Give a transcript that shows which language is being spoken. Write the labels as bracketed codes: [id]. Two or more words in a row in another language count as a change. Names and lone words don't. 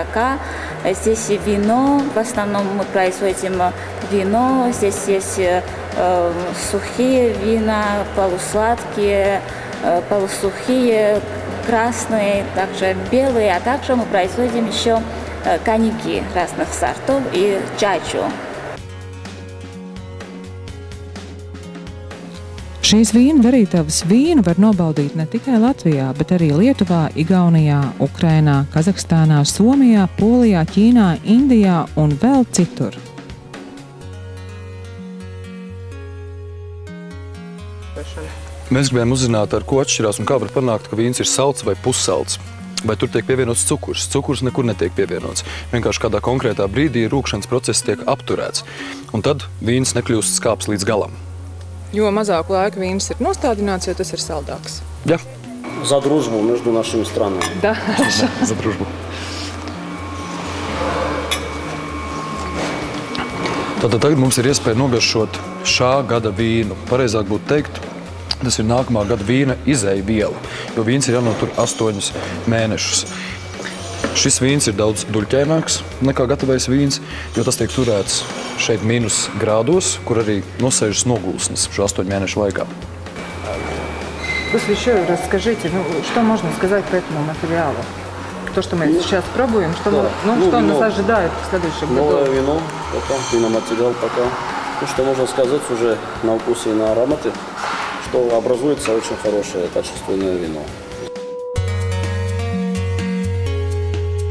[ru] Здесь и вино, в основном мы производим вино, здесь есть сухие вина, полусладкие, полусухие, красные, также белые, а также мы производим еще коньяки разных сортов и чачу. [lv] Šīs vīna darītavas vīnu var nobaudīt ne tikai Latvijā, bet arī Lietuvā, Igaunijā, Ukrainā, Kazahstānā, Somijā, Polijā, Ķīnā, Indijā un vēl citur. Mēs gribējām uzzināt, ar ko atšķirās un kā var panākt, ka vīns ir salds vai pussalds. Vai tur tiek pievienots cukurs? Cukurs nekur netiek pievienots. Vienkārši kādā konkrētā brīdī rūkšanas process tiek apturēts. Un tad vīns nekļūst skāps līdz galam. Jo mazāk laika vīns ir nostādināts, jo tas ir saldāks. Jā. [ru] За дружбу между нашими странами. Da. За дружбу. [lv] Tātad tagad mums ir iespēja nogaršot šā gada vīnu. Pareizāk būtu teikt, tas ir nākamā gada vīna izēja viela, jo vīns ir jānotur 8 mēnešus. Šis vīns ir daudz duļķaināks nekā gatavais vīns, jo tas tiek turēts šeit mīnus grādos, kur arī nosēžas nogulsnes šo 8 mēnešu laikā. [ru] После еще расскажите, что можно сказать по этому материалу? То, что мы сейчас пробуем, что нас ожидает в следующем году? Новое вино, виноматериал пока. Что можно сказать уже на вкусе и на аромате, что образуется очень хорошее качественное вино.